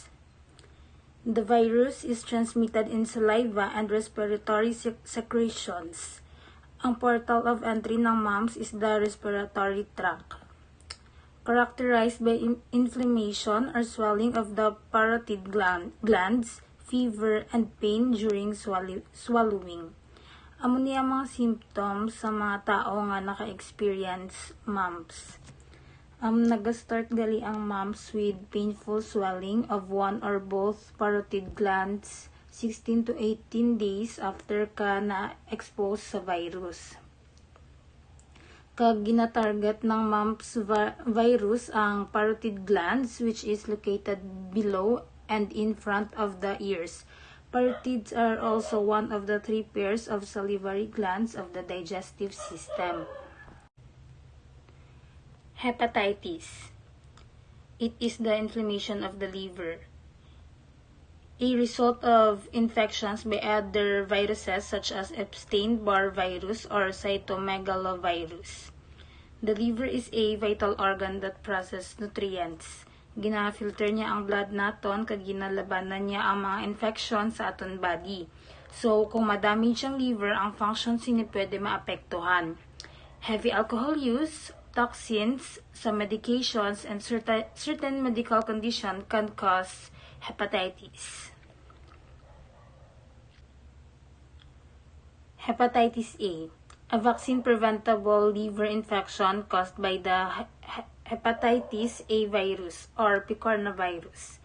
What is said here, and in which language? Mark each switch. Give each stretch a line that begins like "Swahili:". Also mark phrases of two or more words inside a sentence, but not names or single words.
English: The virus is transmitted in saliva and respiratory secretions. Ang portal of entry ng mumps is the respiratory tract. characterized by inflammation or swelling of the parotid glands, fever, and pain during swallowing.
Hiligaynon: Amo niya mga symptoms sa mga tao nga naka-experience mumps. Nag-start gali ang
English: mumps with painful swelling of one or both parotid glands 16 to 18 days after
Hiligaynon: ka na-expose sa
English: virus.
Hiligaynon: Kag ginatarget ng
English: mumps virus ang parotid glands, which is located below and in front of the ears. Parotids are also one of the 3 pairs of salivary glands of the digestive system. Hepatitis. It is the inflammation of the liver, a result of infections by other viruses such as Epstein-Barr virus or cytomegalovirus. The liver is a vital organ that processes nutrients.
Hiligaynon: Gina-filter niya ang blood naton kag ginalabanan niya ang mga infection sa aton body. So, kung madamage ang liver, ang functions ni pwede maapektuhan.
English: Heavy alcohol use, toxins, some medications, and certain medical condition can cause hepatitis. Hepatitis A vaccine-preventable liver infection caused by the hepatitis A virus or picornavirus.